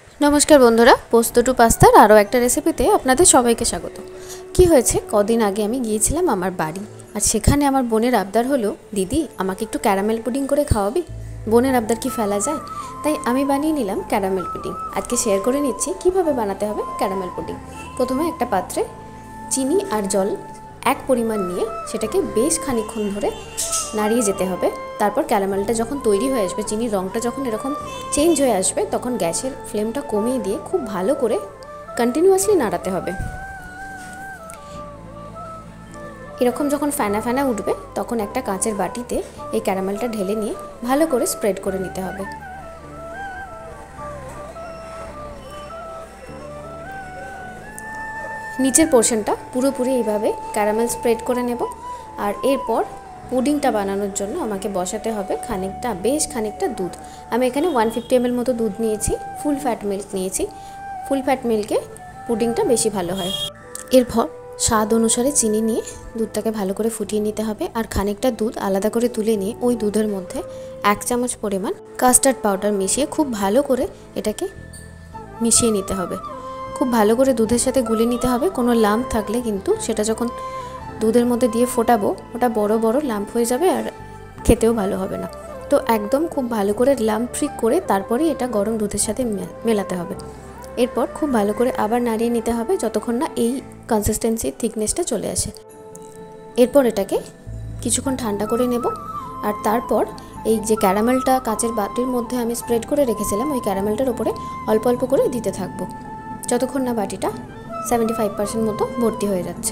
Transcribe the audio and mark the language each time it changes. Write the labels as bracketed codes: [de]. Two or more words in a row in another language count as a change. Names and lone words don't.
[bn] নমস্কার বন্ধুরা পোস্ত টু পাস্তার আরো এক রেসিপিতে আপনাদের সবাইকে স্বাগত। কি হয়েছে কদিন আগে আমি গিয়েছিলাম আমার বাড়ি আর সেখানে আমার বোনের আবদার হলো দিদি আমাকে একটু ক্যারামেল পুডিং করে খাওয়াবি। বোনের আবদার কি ফেলা যায়, তাই আমি বানিয়ে নিলাম ক্যারামেল পুডিং। আজকে শেয়ার করে নিচ্ছি কিভাবে বানাতে হবে ক্যারামেল পুডিং। প্রথমে একটা পাত্রে চিনি আর জল এক পরিমাণ নিয়ে সেটাকে বেশ খানিকক্ষণ ধরে নাড়িয়ে যেতে হবে। তারপর ক্যারামেলটা যখন তৈরি হয়ে আসবে চিনির রংটা যখন এরকম চেঞ্জ হয়ে আসবে তখন গ্যাসের ফ্লেমটা কমিয়ে দিয়ে খুব ভালো করে কন্টিনিউয়াসলি নাড়াতে হবে। এরকম যখন ফেনা ফেনা উঠবে তখন একটা কাচের বাটিতে এই ক্যারামেলটা ঢেলে নিয়ে ভালো করে স্প্রেড করে নিতে হবে। নিচের পোর্শনটা পুরোপুরি এইভাবে ক্যারামেল স্প্রেড করে নেব। আর এরপর পুডিংটা বানানোর জন্য আমাকে বসাতে হবে খানিকটা বেশ খানিকটা দুধ। আমি এখানে 150 ml মতো দুধ নিয়েছি, [en] full fat milk [bn] नियेछि। [en] full fat milke [bn] পুডিংটা বেশি ভালো হয়। এরপর স্বাদ অনুসারে চিনি নিয়ে দুধটাকে ভালো করে ফুটিয়ে নিতে হবে। আর খানিকটা দুধ আলাদা করে তুলে নিয়ে ওই দুধের মধ্যে 1 চামচ পরিমাণ [en] custard powder [bn] মিশিয়ে খুব ভালো করে এটাকে মিশিয়ে নিতে হবে। খুব ভালো করে দুধের সাথে গুলে নিতে হবে। কোনো লাম্প থাকলে কিন্তু সেটা যখন দুধের মধ্যে দিয়ে ফোটাবো ওটা বড়ো বড়ো লাম্প হয়ে যাবে আর খেতেও ভালো হবে না। তো একদম খুব ভালো করে [en] lump free [bn] করে তারপরে এটা গরম দুধের সাথে মেলাতে হবে। এরপর খুব ভালো করে আবার নাড়িয়ে নিতে হবে যতক্ষণ না এই [en] consistency thicknessটা [bn] চলে আসে। এরপর এটাকে কিছুক্ষণ ঠান্ডা করে নেব। আর তারপর এই যে ক্যারামেলটা কাচের বাটির মধ্যে আমি স্প্রেড করে রেখেছিলাম ওই ক্যারামেলটার উপরে অল্প অল্প করে দিতে থাকবো যতক্ষণ না বাটিটা 75% মতো ভর্তি হয়ে যাচ্ছে।